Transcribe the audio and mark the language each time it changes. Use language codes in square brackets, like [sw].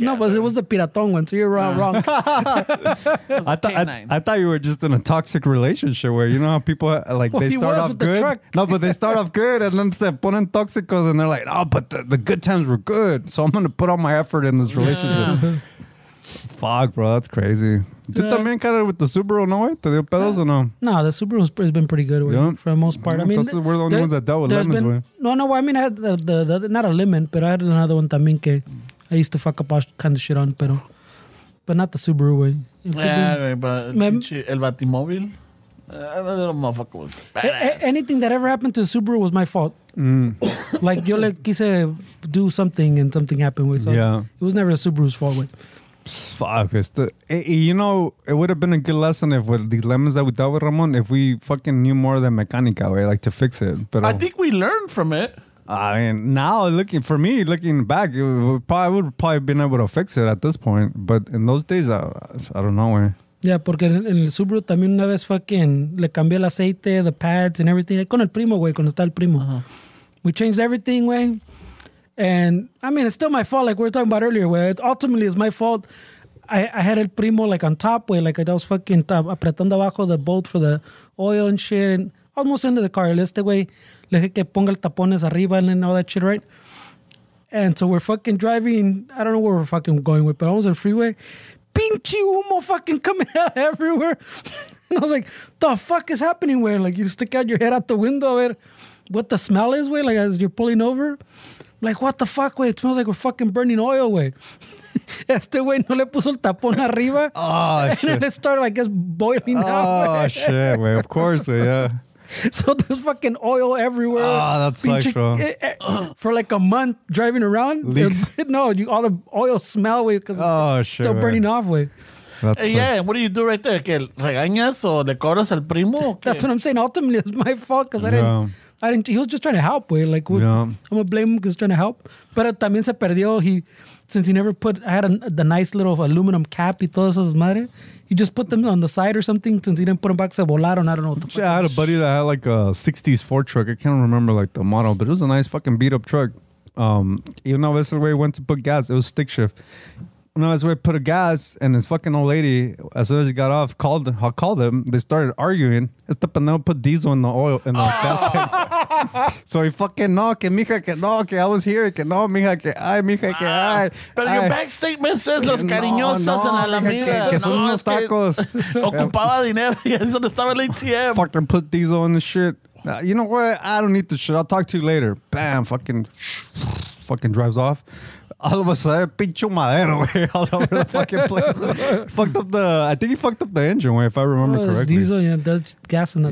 [en] No, but it was the Piratón one, so you're wrong. I thought you were just in a toxic relationship where, you know how people, like, they start off good. No, but they start off good and then [es] se ponen tóxicos [en] and they're like, oh, but the good times were good. So I'm going to put all my effort in this relationship. Fuck, bro. That's crazy. [es] Tú también [en] kind of with the Subaru, [es] no, güey? ¿Te dio pedos o no? [en] No, the Subaru has been pretty good, güey, for the most part. I mean, we're the only ones that dealt with lemons, güey. No, I mean, I had the not a lemon, but I had another one [es] también que [en] I used to fuck up all kind of shit on, but not the Subaru, güey. Yeah, but el Batimóvil. That little motherfucker was badass. Anything that ever happened to the Subaru was my fault. Like, [es] yo le quise [en] do something and something happened with. So it was never a Subaru's fault with. Fuck. You know, it would have been a good lesson if with these lemons that we dealt with, Ramon, if we fucking knew more than mecánica, way, like to fix it. But I think we learned from it. I mean, now looking back, we would probably been able to fix it at this point. But in those days, I don't know, way. [es] Yeah, porque en el Subaru también una vez fucking le cambié el aceite, [en] the pads and everything. [es] Con el primo, güey, cuando está el primo. [en] Uh-huh. We changed everything, güey. And, I mean, it's still my fault, like we were talking about earlier, güey. Ultimately, it's my fault. I had [es] el primo, [en] like, on top, güey. Like, I was fucking [es] apretando abajo [en] the bolt for the oil and shit. And almost into the car. Güey, [es] le dije que ponga el tapones arriba [en] and all that shit, right? And so we're fucking driving. I don't know where we're fucking going with, but I was on the freeway. [es] Pinche humo [en] fucking coming out everywhere. And I was like, the fuck is happening, güey? Like, you stick out your head out the window, [es] ver [en] what the smell is, güey, like as you're pulling over. Like, what the fuck, güey? It smells like we're fucking burning oil, güey. [es] Güey no le puso el tapón arriba. [en] Oh, and shit. then it started, I guess, boiling out. Oh, shit, güey. Of course, güey, yeah. So there's fucking oil everywhere. Oh, that sucks, bro. For like a month driving around. No, all the oil smell, güey, because it's still burning off, güey. Yeah, what do you do right there? [es] ¿Que regañas o le cobras al primo? [en] That's what I'm saying. Ultimately, it's my fault because I didn't. He was just trying to help, güey. Like, I'm gonna blame him because he's trying to help. [es] Pero también se perdió. [en] Since he never I had the nice little aluminum cap [es] y todas esas madres. [en] He just put them on the side or something since he didn't put them back. [es] Se volaron. [en] I don't know what the fuck. I had a buddy that had like a 60s Ford truck. I can't remember like the model, but it was a nice fucking beat up truck. [es] Una vez el güey [en] went to put gas. It was stick shift. [es] Una vez [en] we put a gas and this fucking old lady, as soon as he got off, called him. They started arguing. [es] Este pendejo [en] put diesel in the oil in the gas tank. [es] So he fucking no, que mija, que no, que [en] I was here, [es] que no, mija, que ay, mija, que ay. [en] But your back statement says [es] las cariñosas en la Alameda. Que son unos tacos. Ocupaba dinero y eso no estaba el ATM. [en] Fucking put diesel in the shit. You know what? I don't need the shit. I'll talk to you later. Bam, fucking drives off. All of a sudden, [es] pincho madero, [en] güey, all over the fucking place. I think he fucked up the engine, güey, if I remember correctly. Diesel, yeah, that's gas in that.